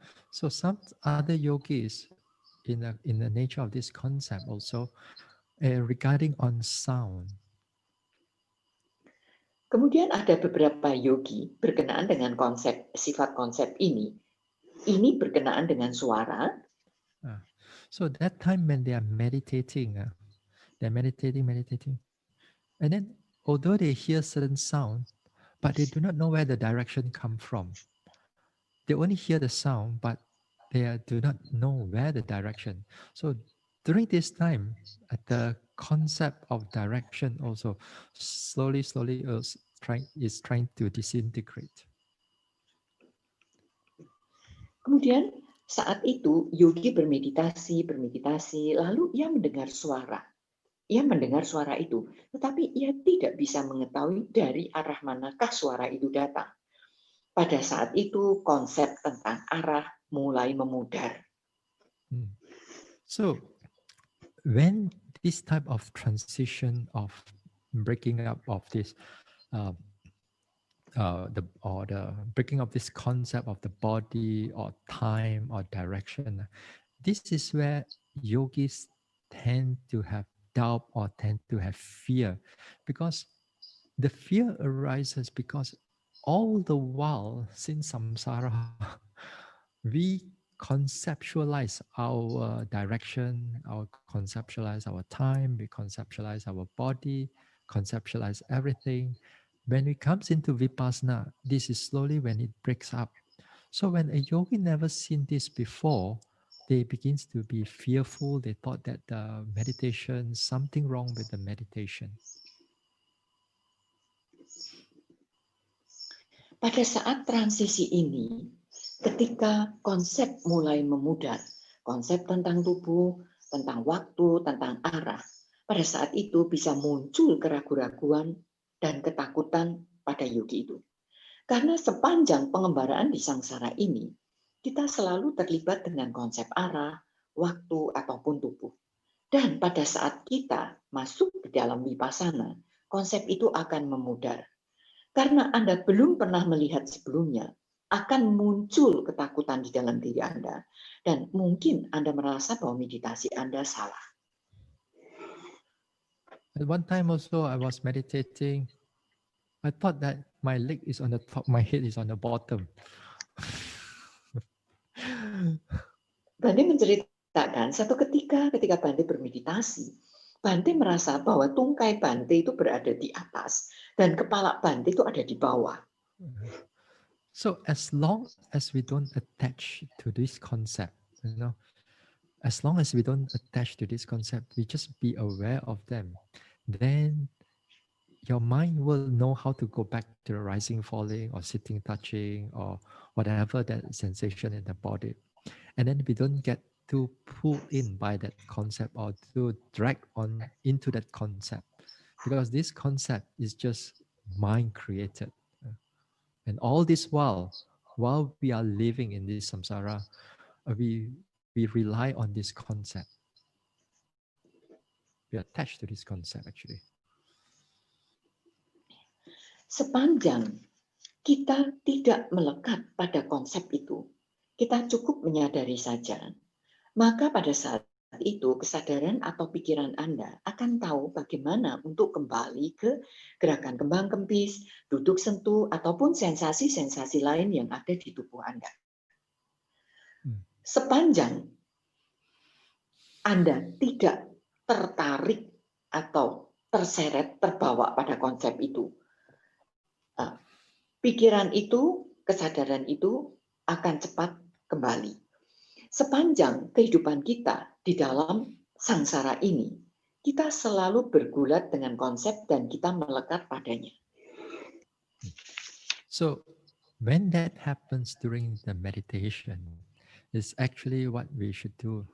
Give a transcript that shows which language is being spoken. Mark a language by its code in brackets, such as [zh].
[en] So some other yogis in the nature of this concept also regarding on sound. [id] Kemudian ada beberapa yogi berkenaan dengan sifat konsep ini. Ini berkenaan dengan suara. [en] So that time when they are meditating, they're meditating. And then although they hear certain sound, but they do not know where the direction come from. They only hear the sound, but they do not know where the direction. So during this time, the concept of direction also slowly is trying to disintegrate. [id] Kemudian saat itu yogi bermeditasi, lalu ia mendengar suara. Ia mendengar suara itu, tetapi ia tidak bisa mengetahui dari arah manakah suara itu datang. Pada saat itu konsep tentang arah mulai memudar. [en] So when this type of transition of breaking up of this the breaking of this concept of the body or time or direction, this is where yogis tend to have doubt or tend to have fear, because the fear arises because all the while since samsara we conceptualize our direction, our conceptualize our time, we conceptualize our body, conceptualize everything. When it comes into vipassana, this is slowly when it breaks up. So when a yogi never seen this before, they begins to be fearful. They thought that the meditation, something wrong with the meditation. [id] Pada saat transisi ini, ketika konsep mulai memudar, konsep tentang tubuh, tentang waktu, tentang arah, pada saat itu bisa muncul keraguan-raguan dan ketakutan pada yogi itu. Karena sepanjang pengembaraan di sangsara ini, kita selalu terlibat dengan konsep arah, waktu, ataupun tubuh. Dan pada saat kita masuk ke dalam vipassana, konsep itu akan memudar. Karena Anda belum pernah melihat sebelumnya, akan muncul ketakutan di dalam diri Anda. Dan mungkin Anda merasa bahwa meditasi Anda salah. [en] At one time also I was meditating. I thought that my leg is on the top, my head is on the bottom. [id] Bante menceritakan satu ketika Bante bermeditasi, Bante merasa bahwa tungkai Bante itu berada di atas dan kepala Bante itu ada di bawah. [en] So as long as we don't attach to this concept, as long as we don't attach to this concept, we just be aware of them, then your mind will know how to go back to the rising, falling, or sitting, touching, or whatever that sensation in the body. And then we don't get too pulled in by that concept or to drag on into that concept, because this concept is just mind created. And all this while we are living in this samsara, we rely on this concept. We are attached to this concept actually. [id] Sepanjang kita tidak melekat pada konsep itu, kita cukup menyadari saja, maka pada saat itu kesadaran atau pikiran Anda akan tahu bagaimana untuk kembali ke gerakan kembang kempis, duduk sentuh, ataupun sensasi-sensasi lain yang ada di tubuh Anda. Sepanjang Anda tidak tertarik atau terseret, terbawa pada konsep itu, pikiran itu, kesadaran itu akan cepat kembali. Sepanjang kehidupan kita di dalam sangsara ini, kita selalu bergulat dengan konsep dan kita melekat padanya. [en] So, when that happens during the meditation, it's actually what we should do.